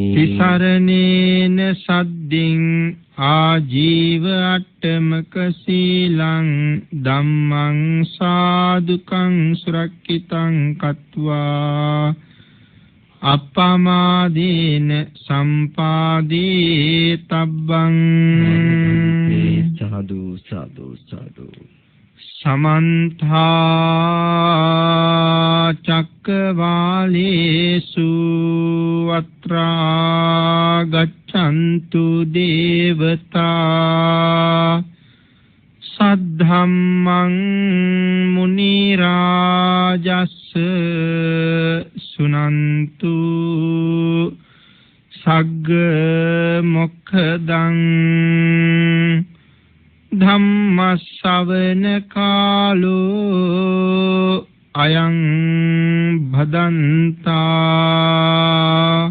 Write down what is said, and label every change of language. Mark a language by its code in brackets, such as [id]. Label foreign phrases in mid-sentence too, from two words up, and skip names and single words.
[pi] තිසරණේන සද්දින් ආජීව අට්ඨමක සීලං ධම්මං සාදුකං සුරක්ඛිතං කତ୍වා අප්පමාදීන සම්පාදී තබ්බං. සාදු සාදු සාදු. සමන්ත චක්කවාලේසු අත්‍රා ගච්ඡන්තු දේවතා සද්ධම්මං මුනි රාජස් සුනන්තු සග්ග මොක්ඛදං ධම්ම ශ්‍රවණ කාලෝ අයං භදන්තා.